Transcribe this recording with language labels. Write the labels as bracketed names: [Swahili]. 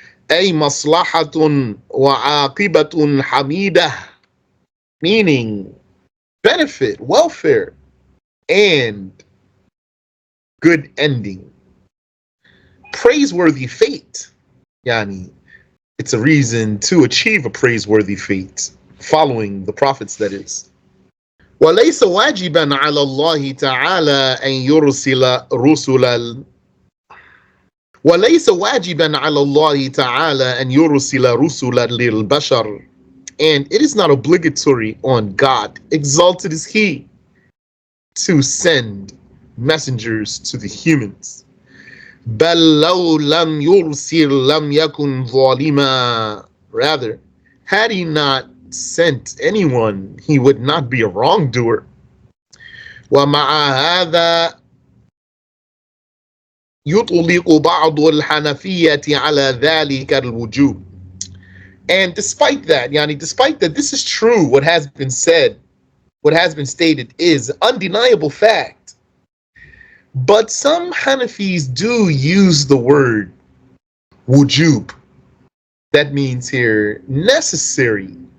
[Arabic] أي مصلحة وعاقبة حميدة, [English] meaning benefit, welfare, and good ending. Praiseworthy fate, yani it's a reason to achieve a praiseworthy fate, following the prophets, that is. [Arabic] وليس واجبا على الله تعالى أن يرسل رسلا وليس واجبا على الله تعالى أن يرسل رسلا للبشر, [English] and it is not obligatory on God, exalted is He, to send messengers to the humans. [Arabic] بل لو لم يرسل لم يكن ظالما, [English] rather, had He not sent anyone, He would not be a wrongdoer. [Arabic] ومع هذا يطلق بعض الحنفية على ذلك الوجوب, [English] and despite that, yani despite that this is true, what has been said, what has been stated is undeniable fact, but some Hanafis do use the word wujub, that means here necessary,